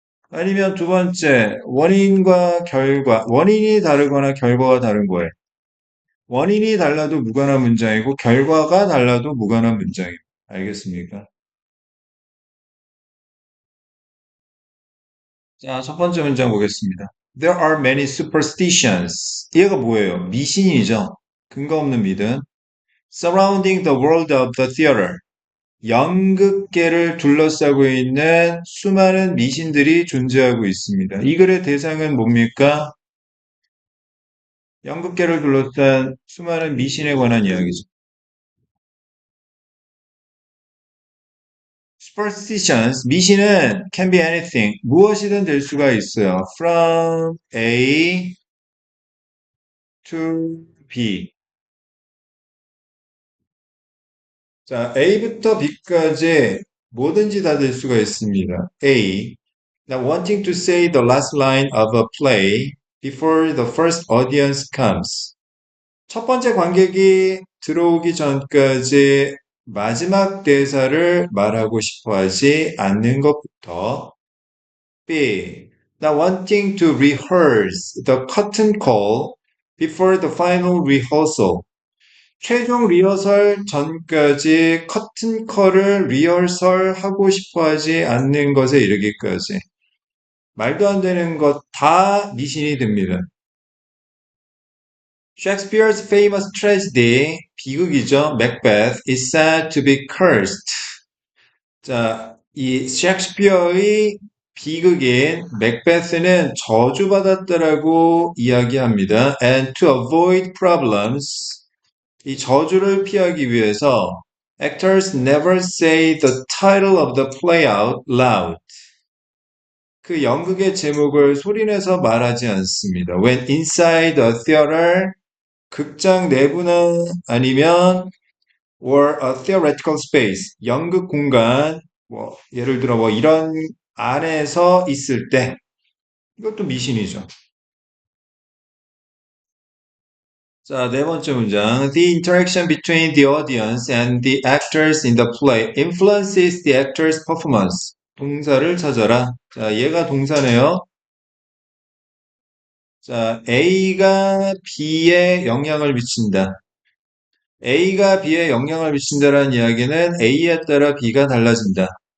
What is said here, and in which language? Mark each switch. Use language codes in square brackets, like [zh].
[ko] 아니면 두 번째, 원인과 결과, 원인이 다르거나 결과가 다른 거예요. 원인이 달라도 무관한 문장이고, 결과가 달라도 무관한 문장이에요. 알겠습니까? 자, 첫 번째 문장 보겠습니다. [en] There are many superstitions. [ko] 얘가 뭐예요? 미신이죠. 근거 없는 믿음. [en] Surrounding the world of the theater. [ko] 연극계를 둘러싸고 있는 수많은 미신들이 존재하고 있습니다. 이 글의 대상은 뭡니까? 연극계를 둘러싼 수많은 미신에 관한 이야기죠. Superstitions, 미신은 [en] can be anything, [ko] 무엇이든 될 수가 있어요. [en] From A to B. [ko] 자, A부터 B까지 뭐든지 다 될 수가 있습니다. [en] A. Now, wanting to say the last line of a play before the first audience comes. [ko] 첫 번째 관객이 들어오기 전까지 마지막 대사를 말하고 싶어 하지 않는 것부터. [en] B. Not wanting to rehearse the curtain call before the final rehearsal. [ko] 최종 리허설 전까지 커튼컬을 리허설 하고 싶어 하지 않는 것에 이르기까지. 말도 안 되는 것 다 미신이 됩니다. [en] Shakespeare's famous tragedy, [ko] 비극이죠. [en] Macbeth is said to be cursed. [ko] 자, 이 셰익스피어의 비극인 맥베스는 저주받았다라고 이야기합니다. [en] And to avoid problems, [ko] 이 저주를 피하기 위해서 [en] actors never say the title of the play out loud. [ko] 그 연극의 제목을 소리내서 말하지 않습니다. [en] When inside a theater, [ko] 극장 내부나 아니면 [en] or a theoretical space, [ko] 연극 공간, 뭐 예를 들어 뭐 이런 안에서 있을 때 이것도 미신이죠. 자, 네 번째 문장. [en] The interaction between the audience and the actors in the play influences the actor's performance. [ko] 동사를 찾아라. 자, 얘가 동사네요. 자, A가 B에 영향을 미친다. A가 B에 영향을 미친다라는 이야기는 A에 따라 B가 달라진다.